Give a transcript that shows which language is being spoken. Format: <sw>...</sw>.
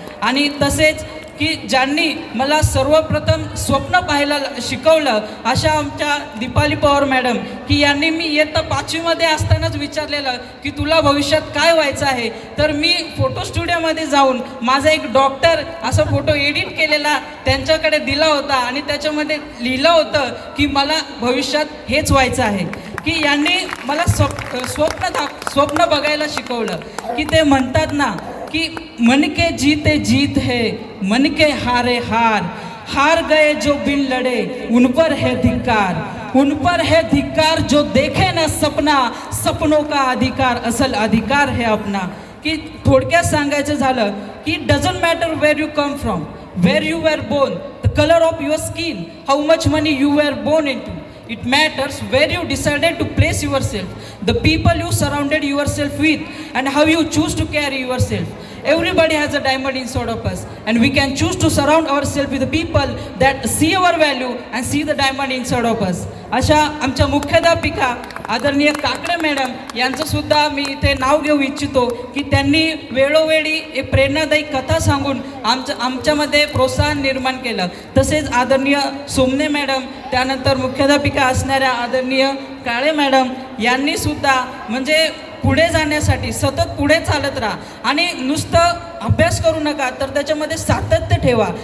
<mr>आणि तसेच की ज्यांनी मला सर्वप्रथम स्वप्न पाहायला शिकवलं अशा आमच्या दीपाली पवार मॅडम की यांनी मी इयत्ता 5वीमध्ये असतानाच विचारलेलं की तुला भविष्यात काय व्हायचं आहे, तर मी फोटो स्टुडिओमध्ये जाऊन माझा एक डॉक्टर असा फोटो एडिट केलेला त्यांच्याकडे दिला होता आणि त्याच्यामध्ये लिहिलं होतं की मला भविष्यात हेच व्हायचं आहे. की यांनी मला स्वप्न बघायला शिकवलं की ते म्हणतात ना कि</mr> <hi>मन के जीते जीत है, मन के हारे हार, हार गए जो बिन लड़े उन पर है धिक्कार, उन पर है धिक्कार जो देखे न सपना, सपनों का अधिकार असल अधिकार है अपना.</hi> <mr>की थोडक्यात सांगायचं झालं की</mr> <en>Doesn't matter where you come from, where you were born, the colour of your skin, how much money you were born into. It matters where you decided to place yourself, the people you surrounded yourself with, and how you choose to carry yourself. Everybody has a diamond inside of us, and we can choose to surround ourselves with the people that see our value and see the diamond inside of us.</en> <mr>अशा आमच्या मुख्याध्यापिका आदरणीय Kakade madam यांचंसुद्धा मी इथे नाव घेऊ इच्छितो की त्यांनी वेळोवेळी एक प्रेरणादायी कथा सांगून आमच्यामध्ये प्रोत्साहन निर्माण केलं. तसेच आदरणीय सोमने मॅडम, त्यानंतर मुख्याध्यापिका असणाऱ्या आदरणीय काळे मॅडम यांनीसुद्धा म्हणजे पुढे जाण्यासाठी सतत पुढे चालत राहा आणि नुसतं अभ्यास करू नका तर त्याच्यामध्ये सातत्य ठेवा.</mr>